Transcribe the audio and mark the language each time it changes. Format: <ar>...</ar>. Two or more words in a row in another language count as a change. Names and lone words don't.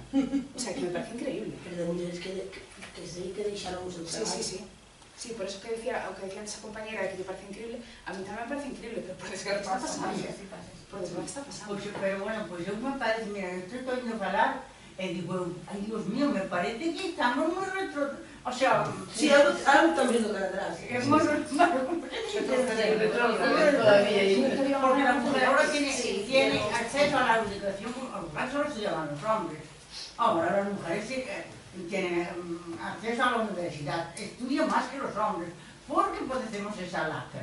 <es>O sea, que me parece increíble.</es> <gl>Pero de mulleres que sei que deixaron o seu traballo.</gl> <es>Sí, por eso que decía, o que decía esa compañera de que te parece increíble, a mí tamén me parece increíble, pero por desgracia está pasando. Por desgracia está pasando. Pero bueno, pues</es> <gl>eu me parece, mira, eu estou indo falar, e digo, ai,</gl> <es>Dios mío, me parece que estamos moi retro... O sea... Sí, algo están viendo cara atrás. Es muy porque la mujer ahora tiene acceso a la educación, antes solo se llaman los hombres. Ahora las mujeres tienen acceso a la universidad, estudian más que los hombres, porque padecemos esa lacra.</es>